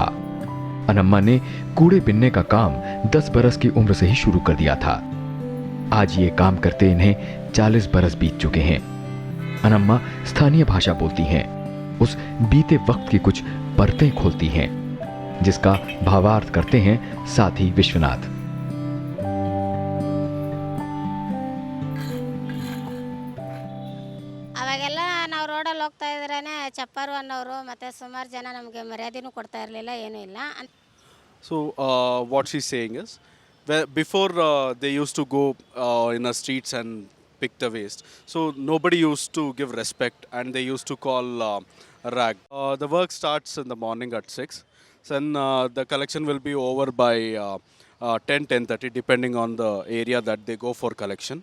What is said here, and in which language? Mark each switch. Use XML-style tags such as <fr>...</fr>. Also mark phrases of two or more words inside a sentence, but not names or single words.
<hi>अनम्मा ने कूड़े बिनने का काम 10 बरस की उम्र से ही शुरू कर दिया था। आज ये काम करते इन्हें 40 बरस बीत चुके हैं। अनम्मा स्थानीय भाषा बोलती हैं। उस बीते वक्त की कुछ परतें खोलती हैं, जिसका भावार्थ करते हैं साथी विश्वनाथ।</hi> <kn>ಅವಾಗೆಲ್ಲ ನಾವು ರೋಡಲ್ಲಿ ಹೋಗ್ತಾ ಇದ್ರೇನೆ ಚಪ್ಪರು ಅನ್ನೋರು ಮತ್ತು ಸುಮಾರು ಜನ ನಮಗೆ ಮರ್ಯಾದೆನೂ ಕೊಡ್ತಾ ಇರಲಿಲ್ಲ, ಏನೂ ಇಲ್ಲ.</kn> <en>So what she's saying is, before they used to go in the streets and pick the waste. So nobody used to give respect, and they used to call rag. The work starts in the morning at 6. Then the collection will be over by 10:30, depending on the area that they go for collection.</en>